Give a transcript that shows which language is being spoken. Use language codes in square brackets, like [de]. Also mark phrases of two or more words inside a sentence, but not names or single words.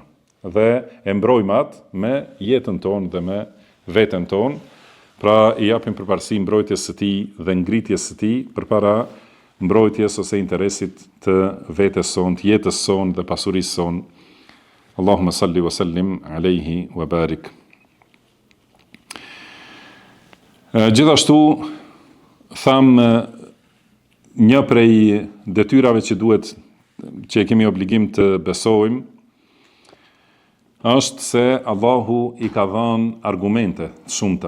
[sq] Dhe e mbrojmë atë me jetën tonë dhe me veten tonë, pra i japim përparësi mbrojtjes së tij dhe ngritjes së tij përpara mbrojtjes ose interesit të vetes sonë, të jetës sonë dhe pasurisë sonë. [ar] اللهم صل وسلم عليه وبارك. [sq] Gjithashtu tham një prej detyrave që kemi obligim të besojmë është se Allahu i ka dhënë argumente të shumta.